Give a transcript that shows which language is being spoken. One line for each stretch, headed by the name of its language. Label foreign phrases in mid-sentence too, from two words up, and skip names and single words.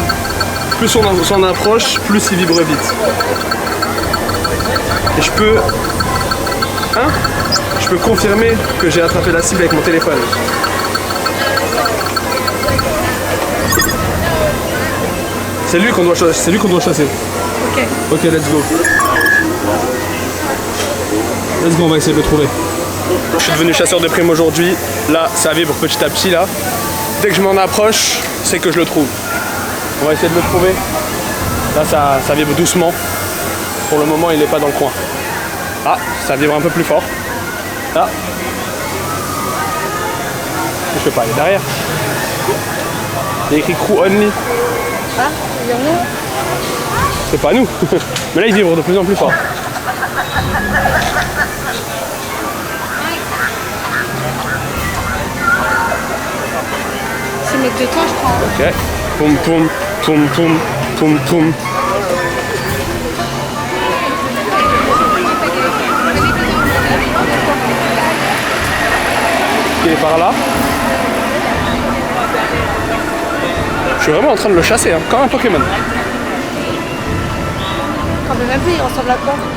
French: Plus on s'en approche, plus il vibre vite. Et je peux confirmer que j'ai attrapé la cible avec mon téléphone. C'est lui qu'on doit chasser. Ok.
English: Ok, let's go. Let's go,
French: on va essayer de le trouver. Je suis devenu chasseur de primes aujourd'hui. Là, ça vibre petit à petit là. Dès que je m'en approche, c'est que je le trouve. On va essayer de le trouver. Là, ça vibre doucement. Pour le moment, il n'est pas dans le coin. Ah, ça vibre un peu plus fort. Là. Je peux pas aller derrière. Il y a écrit
English: crew only.
French: Ah, il y en a. C'est pas nous. Mais là, il vibre de plus en plus fort. C'est mettre de temps, je crois. Ok. Poum poum, poum poum, poum poum. Il est par là. Je suis vraiment en train de le chasser, hein, comme un Pokémon. Quand même un peu, il ressemble à quoi?